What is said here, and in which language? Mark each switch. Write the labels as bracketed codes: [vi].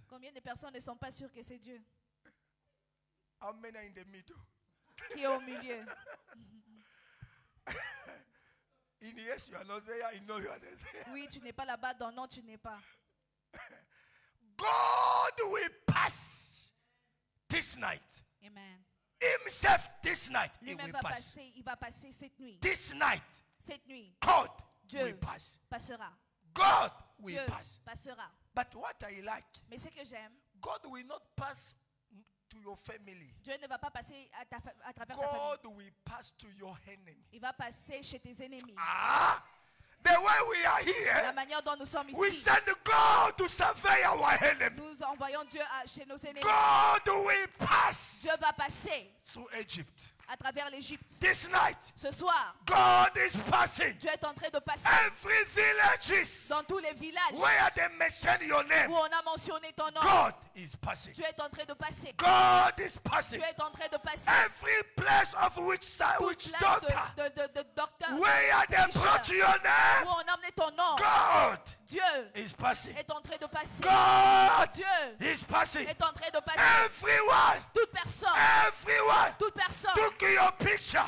[fr] Combien de personnes ne sont pas sûres que c'est Dieu? [en] How many are in the middle? [fr] Qui est au milieu? [en] In yes, you are not there. In no, you are not there. [fr] Oui, tu n'es pas là-bas. Dans non, tu n'es pas. [en] God will pass this night. Amen. Himself this night. He [fr] Lui-même [en] will [fr] va [en] pass. [fr] passer. Il va passer cette nuit. [en] This night, [fr] Cette nuit, [en] God [fr] Dieu [en] will pass. [fr] passera. [en] God will [fr] Dieu [en] pass. [fr] passera. [en] But what I like, [fr] Mais ce que j'aime, [en] God will not pass to your family. [fr] Dieu ne va pas passer à travers ta famille. [en] God will pass to your enemy. [fr] Il va passer chez tes ennemis. [en] Ah, the way we are [fr] La [en] here, [fr] manière dont nous sommes [en] we [fr] ici, [en] send God to survey our enemy. [fr] nous envoyons Dieu chez nos ennemis. [en] God will pass [fr] Dieu va passer [en] through Egypt. [fr] à travers l'Égypte. [en] This night, [fr] Ce soir, [en] God is passing [fr] Dieu est en train de passer [en] every villages [fr] dans tous les villages [en] where they mention your name. [fr] où on a mentionné ton nom. [en] God is passing. [fr] Dieu est en train de passer. [en] God is passing [fr] Dieu est en train de passer. [en] every place of which [fr] Toute place [en] daughter [fr] de docteur [en] where they brought your [fr] où [en] name. [fr] on a emmené ton nom. [en] God [fr] Dieu [en] is passing. [fr] est en train de passer. [en] God [fr] Dieu [en] is passing. [fr] est en train de passer. [en] Everyone, [fr] Toute personne toute personne [en] took your picture,